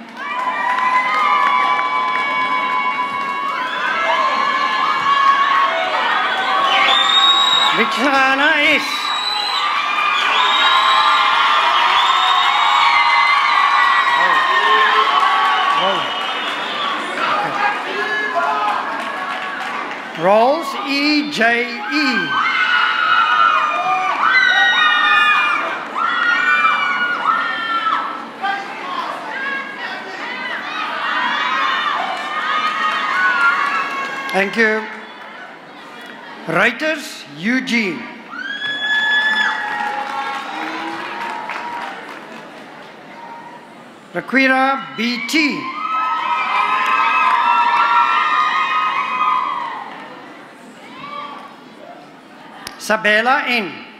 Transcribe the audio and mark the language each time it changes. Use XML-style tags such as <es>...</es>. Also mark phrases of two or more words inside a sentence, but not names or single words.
<en>Victorana S. Rolls E.J.E. Thank you. Writers Eugene. Raquira B.T. Sabela N.</en>